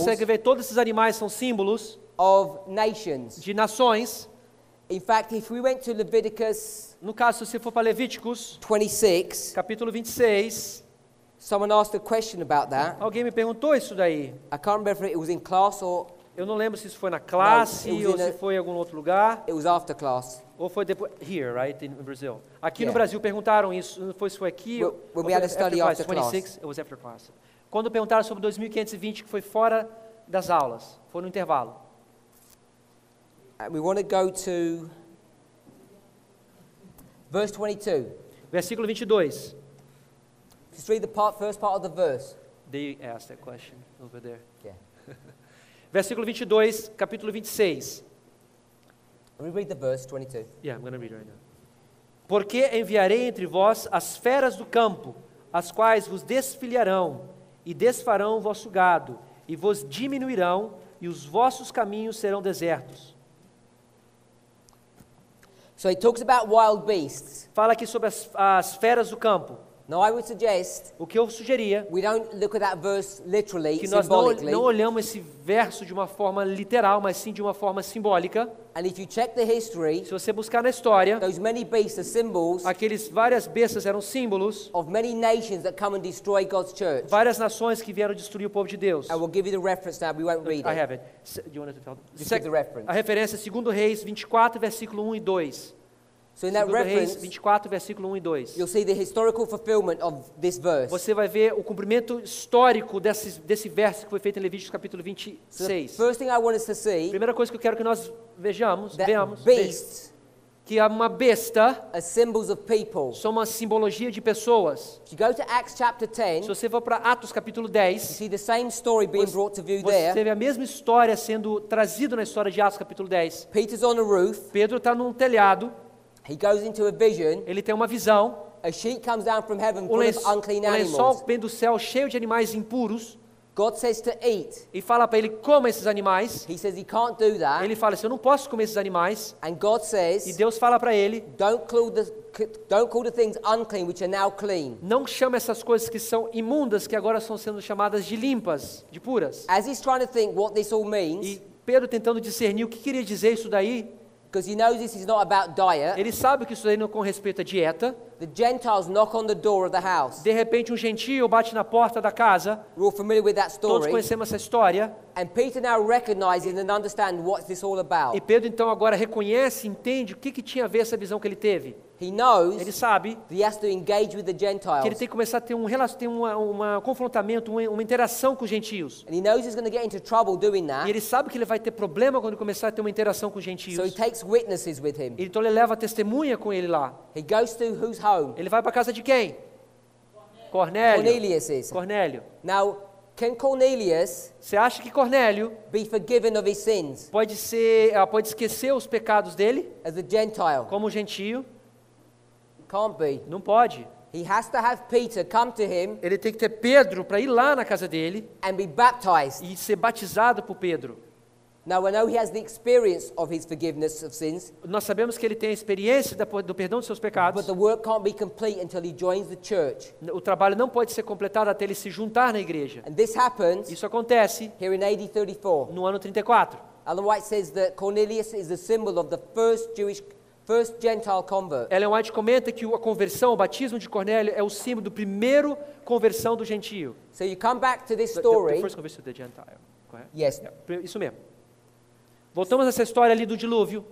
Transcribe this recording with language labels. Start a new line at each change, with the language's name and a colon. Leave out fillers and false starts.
Portuguese: consegue ver todos esses animais são símbolos
English: of nations.
Portuguese: de nações.
English: In fact, if we went to Leviticus
Portuguese: No caso, se você for para Levíticos,
English: 26,
Portuguese: capítulo 26,
English: someone asked a question about that.
Portuguese: alguém me perguntou isso daí.
English: I can't remember if it was in class or
Portuguese: Eu não lembro se isso foi na classe Não, eu ou vi se na- foi em algum outro lugar,
English: it was after class.
Portuguese: ou foi depois.
English: Here, right, in Brazil.
Portuguese: Aqui no
English: Yeah.
Portuguese: Brasil perguntaram isso, não foi se foi aqui
English: When
Portuguese: ou
English: we had a study after 26, it was after class.
Portuguese: Quando perguntaram sobre 2520, que foi fora das aulas, foi no intervalo.
English: And we want to go to verse 22.
Portuguese: Versículo 22.
English: Just read the first part of the verse. They asked that question over there. Yeah.
Portuguese: Versículo 22, capítulo 26.
English: Let me read the verse 22. Yeah, I'm going to read it right now.
Portuguese: Porque enviarei entre vós as feras do campo, as quais vos desfilharão e desfarão o vosso gado, e vos diminuirão, e os vossos caminhos serão desertos.
English: So it talks about wild beasts.
Portuguese: Fala aqui sobre as feras do campo.
English: Now I would suggest
Portuguese: O que eu sugeria
English: we don't look at that verse literally,
Portuguese: que nós não
English: symbolically.
Portuguese: olhamos esse verso de uma forma literal, mas sim de uma forma simbólica.
English: And if you check the history,
Portuguese: Se você buscar na história,
English: those many beasts are symbols
Portuguese: aqueles várias bestas eram símbolos,
English: of many nations that come and destroy God's church.
Portuguese: várias nações que vieram destruir o povo de Deus.
English: I will give you the reference now, we won't read I it. have it. Do you want to tell? Just give the reference.
Portuguese: A referência é 2 Reis 24, versículo 1 e 2.
English: So in that
Portuguese: 2 Reis
English: reference,
Portuguese: 24, versículo 1 e 2.
English: you'll see the historical fulfillment of this verse.
Portuguese: Você vai ver o cumprimento histórico desse verso que foi feito em Levíticos capítulo
English: So the
Portuguese: 26.
English: first thing I want us to see,
Portuguese: Primeira coisa que eu quero que nós veamos,
English: that
Portuguese: veamos,
English: beasts
Portuguese: que uma besta
English: are symbols of people.
Portuguese: são uma simbologia de pessoas.
English: If you go to Acts chapter 10,
Portuguese: Se
English: you
Portuguese: você for para Atos capítulo 10,
English: see the same story being brought to view
Portuguese: você
English: there.
Portuguese: vê a mesma história sendo trazida na história de Atos capítulo 10.
English: Peter's on the roof,
Portuguese: Pedro está num telhado,
English: he goes into a vision,
Portuguese: ele tem uma visão,
English: a sheet comes down from heaven
Portuguese: um
English: full of
Portuguese: lençol,
English: unclean
Portuguese: um lençol
English: animals.
Portuguese: vem do céu cheio de animais impuros
English: God says to eat.
Portuguese: e fala para ele, coma esses animais.
English: He says he can't do that.
Portuguese: Ele fala assim, eu não posso comer esses animais.
English: And God
Portuguese: E
English: says,
Portuguese: Deus fala para ele,
English: don't call the things unclean which are now clean.
Portuguese: não chama essas coisas que são imundas, que agora estão sendo chamadas de limpas, de puras.
English: As he's trying to think what this all means,
Portuguese: E Pedro tentando discernir o que queria dizer isso daí,
English: because he knows this is not about diet,
Portuguese: ele sabe que isso daí não é com respeito à dieta.
English: the Gentiles knock on the door of the house.
Portuguese: De repente um gentio bate na porta da casa,
English: We're all familiar with that
Portuguese: todos
English: story.
Portuguese: conhecemos essa história.
English: And Peter now recognizes and understands what's this all about.
Portuguese: E Pedro então agora reconhece, entende o que tinha a ver essa visão que ele teve.
English: He knows
Portuguese: Ele sabe
English: that he has to engage with the
Portuguese: que ele
English: Gentiles.
Portuguese: tem que começar a ter um confrontamento, uma interação com os gentios.
English: And he knows he's going to get into trouble doing
Portuguese: E
English: that.
Portuguese: ele sabe que ele vai ter problema quando começar a ter uma interação com os
English: So he
Portuguese: gentios.
English: takes witnesses with him.
Portuguese: Então ele leva a testemunha com ele lá.
English: He goes to whose home?
Portuguese: Ele vai para a casa de quem? Cornélio.
English: Cornelius's.
Portuguese: Cornélio.
English: Now, can Cornelius
Portuguese: Você acha que Cornélio
English: be forgiven of his sins
Portuguese: pode esquecer os pecados dele
English: as a Gentile?
Portuguese: como gentio?
English: Can't be.
Portuguese: Não pode.
English: He has to have Peter come to him
Portuguese: Ele tem que ter Pedro para ir lá na casa dele
English: and be baptized.
Portuguese: e ser batizado por Pedro.
English: Now, I know he has the experience of his forgiveness of sins,
Portuguese: Nós sabemos que ele tem a experiência do perdão dos seus pecados.
English: but the work can't be complete until he joins the church.
Portuguese: O trabalho não pode ser completado até ele se juntar na igreja.
English: And this happens
Portuguese: Isso acontece
English: here in AD 34.
Portuguese: no ano 34.
English: Ellen White says that Cornelius is the symbol of the first Gentile convert.
Portuguese: Ellen White comenta que a conversão, o batismo de Cornélio é o símbolo do primeiro conversão do gentio.
English: So you come back to this The story. first conversion to the Gentile. Correto? Yes.
Portuguese: Isso mesmo. Voltamos a essa história ali do dilúvio.